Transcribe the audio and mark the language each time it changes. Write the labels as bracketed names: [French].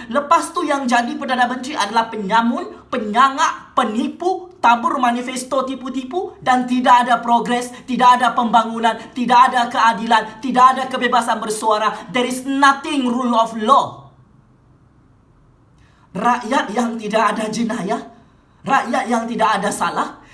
[Malay] Lepas tu yang jadi Perdana Menteri adalah penyamun, penyangak, penipu, tabur manifesto tipu-tipu, dan tidak ada progres, tidak ada pembangunan, tidak ada keadilan, tidak ada kebebasan bersuara. [English] There is nothing rule of law. [Malay] Rakyat yang tidak ada jenayah, rakyat yang tidak ada salah.